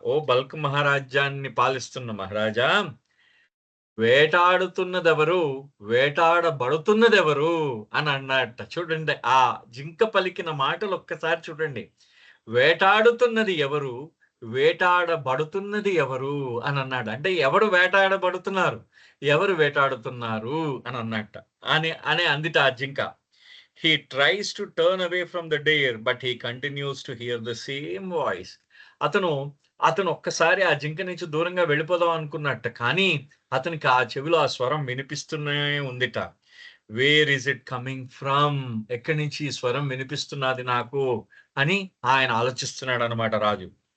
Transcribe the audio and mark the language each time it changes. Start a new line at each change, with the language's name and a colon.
Telugu: ఓ bulk మహారాజ్యాన్ని పాలిస్తున్న మహారాజా, వేటాడుతున్నదెవరు, వేటాడబడుతున్నదెవరు అని అన్నట్ట. చూడండి ఆ జింక పలికిన మాటలు ఒక్కసారి చూడండి. వేటాడుతున్నది ఎవరు, వేటాడబడుతున్నది ఎవరు అని అన్నాడు. అంటే ఎవరు వేటాడబడుతున్నారు, ఎవరు వేటాడుతున్నారు అని అన్నట్ట అని అందిట ఆ జింక.
English: He tries to turn away from the deer, but he continues to hear the same voice.
Telugu: అతను ఒక్కసారి ఆ జింక నుంచి దూరంగా వెళ్ళిపోదాం అనుకున్నట్ట. కానీ అతనికి ఆ చెవిలో ఆ స్వరం వినిపిస్తూనే ఉందిట. Where is it coming from, ఎక్కడి నుంచి ఈ స్వరం వినిపిస్తున్నది నాకు అని ఆయన ఆలోచిస్తున్నాడు అనమాట రాజు.